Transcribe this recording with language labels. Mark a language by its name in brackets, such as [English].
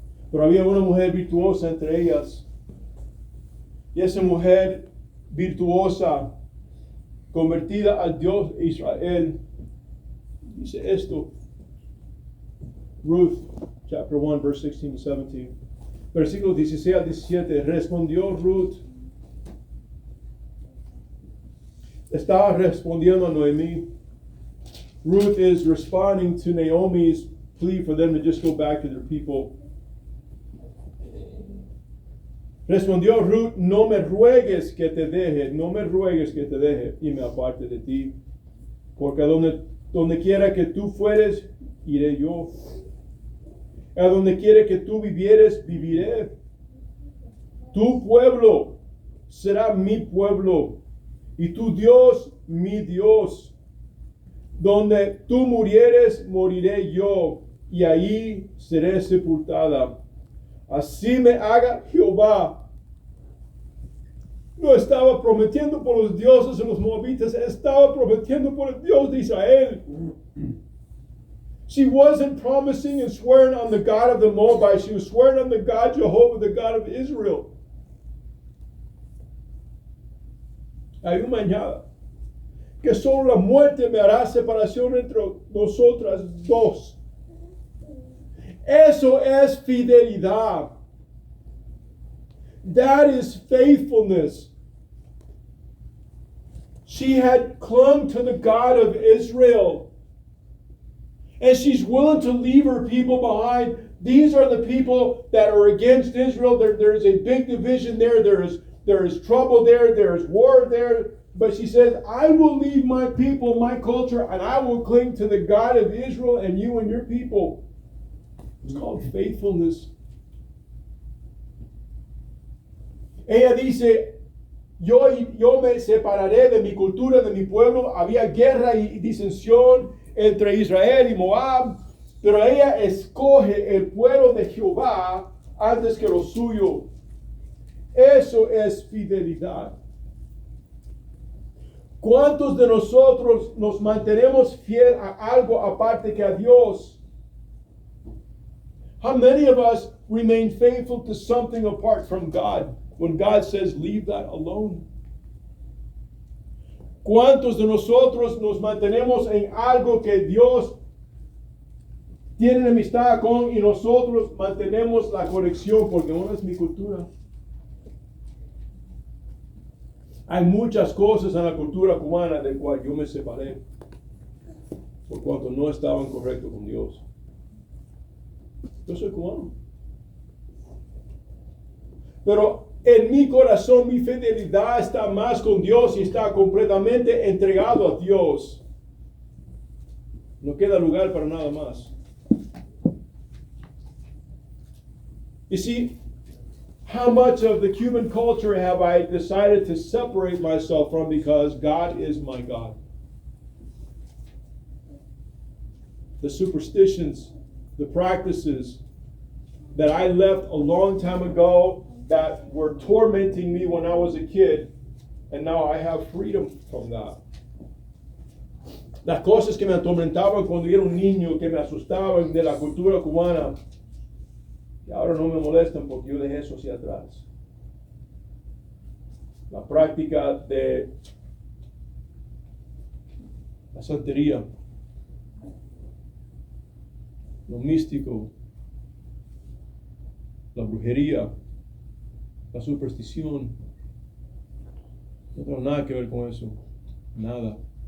[Spanish] Pero había una mujer virtuosa entre ellas, y esa mujer virtuosa, convertida al Dios de Israel, dice esto: [English] Ruth, chapter 1, verse 16 to 17. [Spanish] Versículos 16 al 17. Respondió Ruth. Estaba respondiendo a Noemí. [English] Ruth is responding to Naomi's plea for them to just go back to their people. [Spanish] Respondió Ruth, no me ruegues que te deje, no me ruegues que te deje y me aparte de ti, porque donde quiera que tú fueres, iré yo. A donde quiera que tú vivieres, viviré. Tu pueblo será mi pueblo, y tu Dios, mi Dios. Donde tú murieres, moriré yo, y ahí seré sepultada. Así me haga Jehová. No estaba prometiendo por los dioses de los moabitas, estaba prometiendo por el Dios de Israel. [English] She wasn't promising and swearing on the God of the Moabites. She was swearing on the God Jehovah, the God of Israel. [Spanish] Hay una mañana que solo la muerte me hará separación entre nosotras dos. Eso es fidelidad. [English] That is faithfulness. She had clung to the God of Israel. And she's willing to leave her people behind. These are the people that are against Israel. There is a big division there. There is trouble there. There is war there. But she says, I will leave my people, my culture, and I will cling to the God of Israel and you and your people. It's called faithfulness. [Spanish] Ella dice, yo me separaré de mi cultura, de mi pueblo. Había guerra y disensión entre Israel y Moab, pero ella escoge el pueblo de Jehová antes que lo suyo. Eso es fidelidad. ¿Cuántos de nosotros nos mantenemos fiel a algo aparte que a Dios? [English] How many of us remain faithful to something apart from God when God says, leave that alone? [Spanish] ¿Cuántos de nosotros nos mantenemos en algo que Dios tiene amistad con y nosotros mantenemos la conexión porque no es mi cultura? Hay muchas cosas en la cultura cubana del cual yo me separé por cuanto no estaban correctos con Dios. Yo soy cubano. Pero en mi corazón, mi fidelidad está más con Dios y está completamente entregado a Dios. No queda lugar para nada más. [English] You see, how much of the Cuban culture have I decided to separate myself from because God is my God? The superstitions, the practices that I left a long time ago that were tormenting me when I was a kid, and now I have freedom from that. [Spanish] Las cosas que me atormentaban cuando era un niño, que me asustaban de la cultura cubana, y ahora no me molestan porque yo dejé eso hacia atrás. La práctica de la santería, lo místico, la brujería, la superstición, no tengo nada que ver con eso, nada.